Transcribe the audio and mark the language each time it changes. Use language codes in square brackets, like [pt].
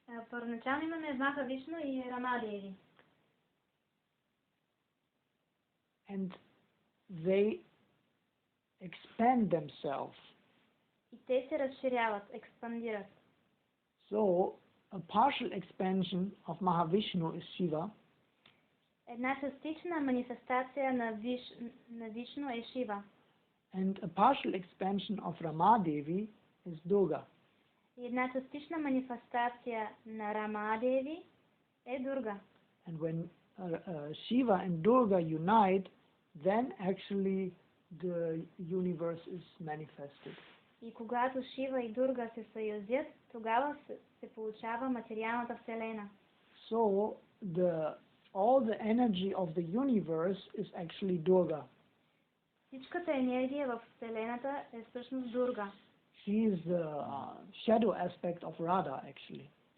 [bg] Първоначално имаме Махавишну и Рамадеви. [en] And they expand themselves. [bg] И те се разширяват, експандират. [en] So a partial expansion of Mahavishnu is Shiva. [bg] Една частична манифестация на Вишну е Шива. [en] And a partial expansion of Ramadevi is Durga. [bg] И една частична манифестация на Рамадеви е Дурга. [en] And when Shiva and Durga unite, then actually the universe is manifested. [bg] И когато Шива и Дурга се съюзят, тогава се получава материалната вселена. [en] So all the energy of the universe is actually Durga. [bg] Всичката енергия в Вселената е всъщност Дурга. [en] She is the shadow aspect of Radha, actually.